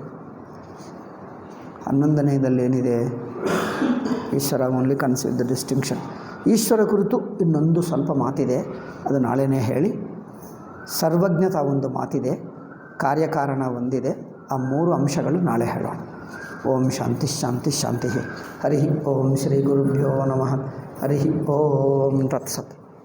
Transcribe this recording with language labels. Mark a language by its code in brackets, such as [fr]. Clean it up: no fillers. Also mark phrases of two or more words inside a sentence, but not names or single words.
[kn] 11ನೆಯದಲ್ಲಿ ಏನಿದೆ? [en] ಈಶ್ವರ only consider the distinction. [kn] ಈಶ್ವರ ಕುರಿತು ಇನ್ನೊಂದು ಸ್ವಲ್ಪ ಮಾತಿದೆ, ಅದು ನಾಳೆನೇ ಹೇಳಿ. ಸರ್ವಜ್ಞತ ಒಂದು ಮಾತಿದೆ, ಕಾರ್ಯಕಾರಣ ಒಂದಿದೆ. ಆ 3 ಅಂಶಗಳು ನಾಳೆ ಹೇಳೋಣ. [sa] ಓಂ ಶಾಂತಿ ಶಾಂತಿ ಶಾಂತಿ. ಹರಿ ಓಂ ಶ್ರೀ ಗುರುಭ್ಯೋ ನಮಃ. ಹರಿ ಓಂ ತತ್ಸತ್.